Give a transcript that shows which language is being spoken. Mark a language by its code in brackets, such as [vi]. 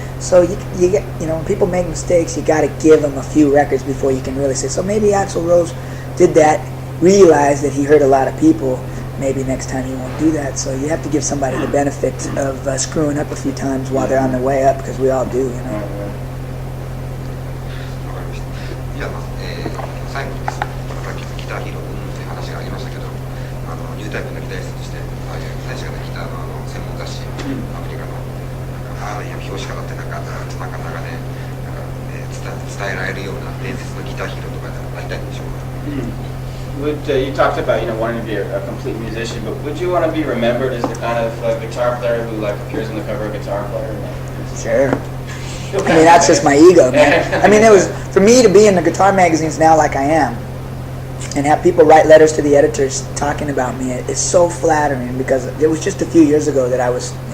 [en] So you get, when people make mistakes, you got to give them a few records before you can really say. So maybe Axl Rose did that, realized that he hurt a lot of people. Maybe next time he won't do that. So you have to give somebody the benefit of screwing up a few times while they're on their way up, because we all do, [ja] わかりました。じゃあ、最後にですね、さっきギターヒーローという話がありましたけど、ニュータイプのギタリストとして、ああいう確かなギターの専門雑誌、アメリカの、ああいう表紙飾ってなかなかね、伝えられるような伝説のギターヒーローとかでありたいんでしょうか。 [en] You talked about wanting to be a complete musician, but would you want to be remembered as the kind of guitar player who appears on the cover of Guitar Player? Sure. I mean, that's just my ego, man. I mean, it was, for me to be in the guitar magazines now like I am, and have people write letters to the editors talking about me, it's so flattering, because it was just a few years ago that I was,